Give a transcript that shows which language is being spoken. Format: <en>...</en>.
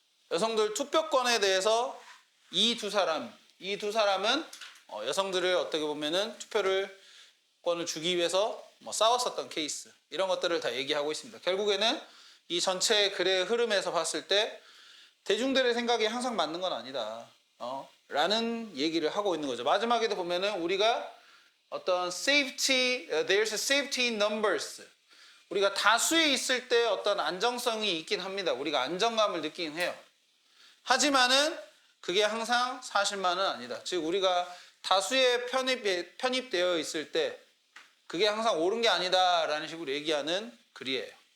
<ko>여성들 투표권에 대해서 이 두 사람은 여성들을 어떻게 보면은 투표권을 주기 위해서 뭐 싸웠었던 케이스. 이런 것들을 다 얘기하고 있습니다. 결국에는 이 전체 글의 흐름에서 봤을 때 대중들의 생각이 항상 맞는 건 아니다. 라는 얘기를 하고 있는 거죠. 마지막에도 보면은 우리가 어떤</ko> <en>there's a safety in numbers.</en> <ko>우리가 다수에 있을 때 어떤 안정성이 있긴 합니다. 우리가 안정감을 느끼긴 해요. 하지만은 그게 항상 사실만은 아니다. 즉 우리가 다수에 편입되어 있을 때 그게 항상 옳은 게 아니다라는 식으로 얘기하는 글이에요.</ko>